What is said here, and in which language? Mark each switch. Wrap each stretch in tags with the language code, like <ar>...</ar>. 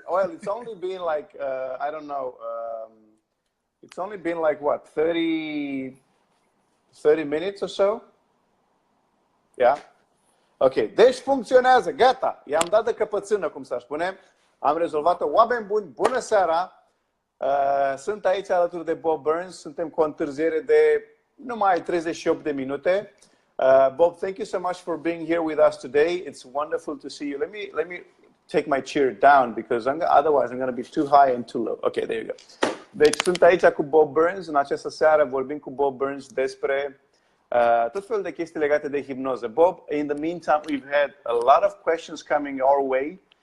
<en>Well, it's only been like, I don't know, it's only been like what, 30 minutes or so? Yeah?</en> <ro>Ok, deci funcționează, gata, i-am dat de căpățână, cum să spune, am rezolvat-o. Oameni buni, bună seara! Sunt aici alături de Bob Burns, suntem cu o întârziere de numai 38 de minute.</ro> <en>Bob, thank you so much for being here with us today. It's wonderful to see you. Let me take my chair down because otherwise I'm going to be too high and too low. Okay, there you go.</en> <ro>Deci sunt aici cu Bob Burns. În această seară vorbim cu Bob Burns despre tot felul de chestii legate de hipnoză.</ro> <en>Bob, in the meantime, we've had a lot of questions coming our way.</en>